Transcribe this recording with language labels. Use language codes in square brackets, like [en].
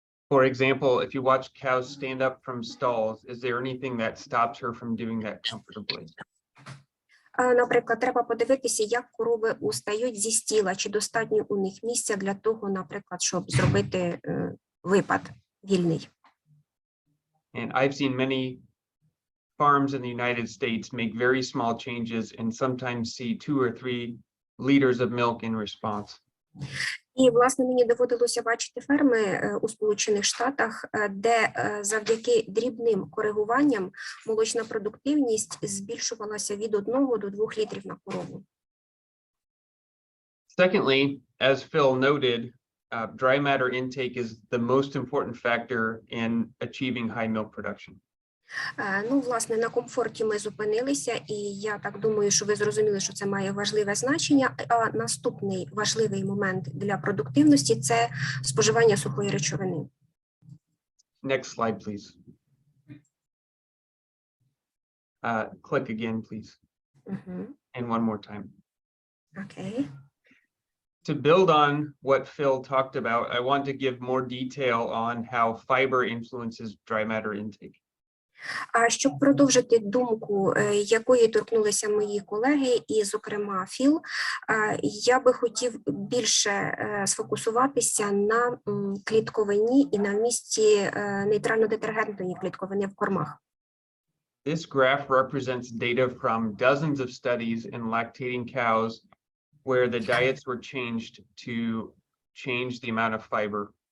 [en] For example, if you watch cows stand up from stalls, is there anything that stops her from doing that comfortably? [uk] Наприклад, треба подивитися, як корови устають зі стіла, чи достатньо у них місця для того, наприклад, щоб зробити випад вільний. [en] And I've seen many farms in the United States make very small changes and sometimes see 2 or 3 liters of milk in response. [uk] І, власне, мені доводилося бачити ферми у Сполучених Штатах, де завдяки дрібним коригуванням молочна продуктивність збільшувалася від 1 до 2 літрів на корову. [en] Secondly, as Phil noted, dry matter intake is the most important factor in achieving high milk production. [uk] Ну, власне, на комфорті ми зупинилися, і я так думаю, що ви зрозуміли, що це має важливе значення. А наступний важливий момент для продуктивності – це споживання сухої речовини. [en] Next slide, please. Click again, please. And one more time. [uk] Окей. [en] To build on what Phil talked about, I want to give more detail on how fiber influences dry matter intake. [uk] А щоб продовжити думку, якої торкнулися мої колеги, і, зокрема, Філ, я би хотів більше сфокусуватися на клітковині і на вмісті нейтрально-детергентної клітковини в кормах. [en] This graph represents data from dozens of studies in lactating cows where the diets were changed to change the amount of fiber.